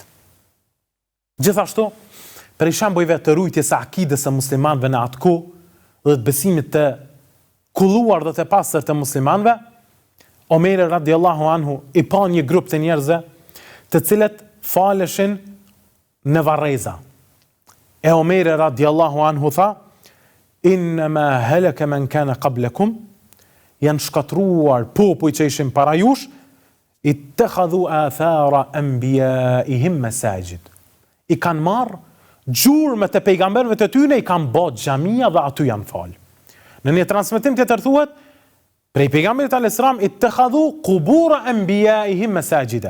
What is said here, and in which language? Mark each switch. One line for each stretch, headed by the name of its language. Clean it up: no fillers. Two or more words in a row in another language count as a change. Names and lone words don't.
Albanian: Gjithashtu, për shembujve të rujtjes së akidës së muslimanëve në atë kohë dhe të besimit të kulluar dhe të pastër të muslimanëve, Omeri
Arabic: رضي الله عنه
Albanian: i pa një grup të njerëzve të cilët faleshin në varreza. E Omeri
Arabic: رضي الله عنه
Albanian: tha:
Arabic: إنما هلك من كان قبلكم,
Albanian: janë shkatruar popuj që ishin para jush,
Arabic: اتخذوا آثار أنبيائهم مساجد.
Albanian: I kanë marrë gjurmët e pejgamberëve të tyre, i kanë bërë xhamia dhe aty janë fal. Në një transmetim tjetër thuhet prej pejgamberit
Arabic: عليه السلام: اتخذوا قبور أنبيائهم مساجد.